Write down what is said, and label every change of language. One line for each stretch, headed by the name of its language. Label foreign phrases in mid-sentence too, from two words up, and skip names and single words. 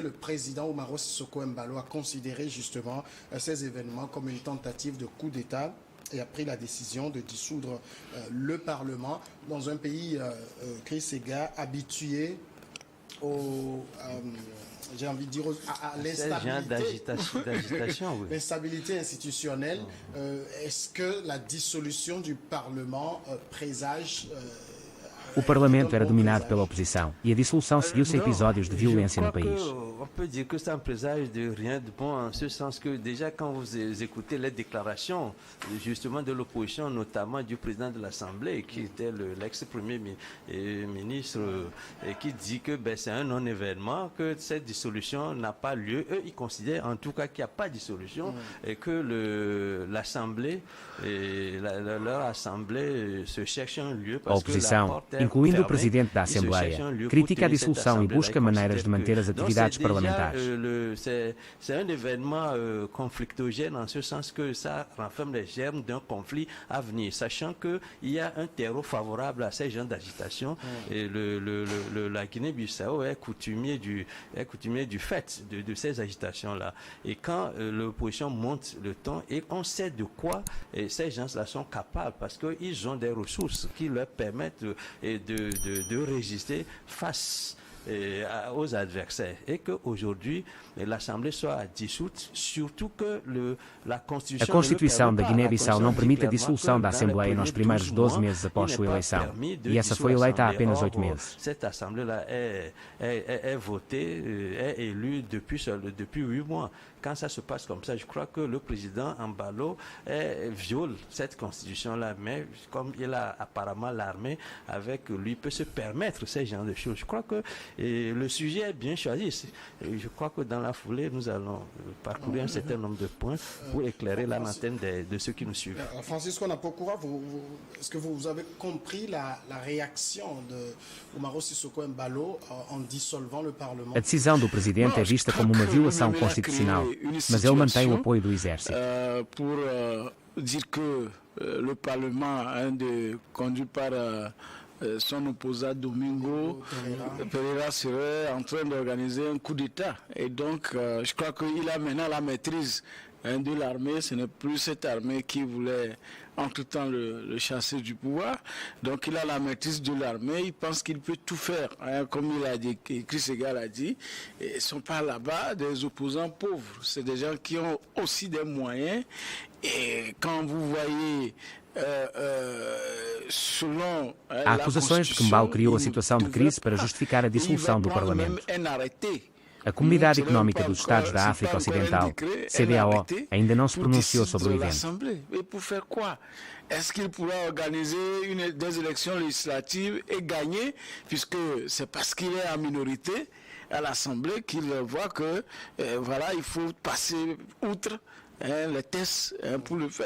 French: Le président Umaro Sissoko Embalo a considéré justement ces événements comme une tentative de coup d'État et a pris la décision de dissoudre le Parlement dans un pays, Chris Sega, habitué j'ai envie de dire à l'instabilité institutionnelle. Est-ce que la dissolution du Parlement présage
Portuguese: O parlamento era dominado pela oposição e a dissolução seguiu-se a episódios de violência no país.
French: On peut dire que ça ne présage de rien de bon en ce sens que déjà quand vous écoutez les déclarations justement de l'opposition, notamment du président de l'Assemblée qui était l'ex-premier ministre et qui dit que c'est un non-événement, que cette dissolution n'a pas lieu. Eux, ils considèrent en tout cas qu'il n'y a pas de dissolution et que l'Assemblée, leur Assemblée se cherche un lieu parce que la porte est
Portuguese: incluindo o presidente da Assembleia, critica a dissolução e busca maneiras de manter as atividades parlamentares.
French: C'est un événement conflictogène en ce sens que ça renferme les germes d'un conflit à venir, sachant qu'il y a un terreau favorable à ces gens d'agitation. Et la Guinée-Bissau est coutumier du fait de ces agitations-là. Et quand l'opposition monte le ton, et on sait de quoi ces gens-là sont capables, parce qu'ils ont des ressources qui leur permettent de résister face aux adversaires et qu'aujourd'hui l'Assemblée soit dissoute, surtout que la Constituição.
Portuguese: A Constituição da Guiné-Bissau não permite a dissolução da Assembleia nos primeiros 12 meses após sua eleição, e essa foi eleita há apenas 8 meses.
French: Cette Assemblée-là est votée, est élue depuis 8 mois. Quand ça se passe comme ça, je crois que le président Embalo viole cette constitution-là, mais comme il a apparemment l'armée avec lui, peut se permettre ce genre de choses. Je crois que le sujet est bien choisi. Je crois que dans la foulée, nous allons parcourir un certain nombre de points pour éclairer la lanterne de ceux qui nous suivent. Francisco Napokura, est-ce que vous avez compris la réaction de Umaro Sissoko Embalo en dissolvant le Parlement?
Portuguese: A decisão do presidente é vista como uma violação constitucional, mas ele mantém o apoio do exército.
French: Pour dire que le Parlement, conduit par son opposant Domingo Pereira serait en train d'organiser un coup d'État. Et donc, je crois qu'il a maintenant la maîtrise de l'armée. Ce n'est plus cette armée qui voulait entre-temps le chasser du pouvoir. Donc il a la maîtrise de l'armée, il pense qu'il peut tout faire. Comme il a dit, Chris Sega l'a dit, ils ne sont pas là-bas des opposants pauvres. C'est des gens qui ont aussi des moyens. Et quand vous voyez
Portuguese: Há acusações de que Embalo criou a situação de crise para justificar a dissolução do Parlamento. A Comunidade Económica dos Estados da África Ocidental, CEDEAO, ainda não se pronunciou sobre o evento.
French: Est-ce qu'il pourra organiser des élections législatives et gagner, puisque c'est parce qu'il est en minorité à l'Assemblée qu'il voit que voilà, il faut passer outre les tests pour le faire.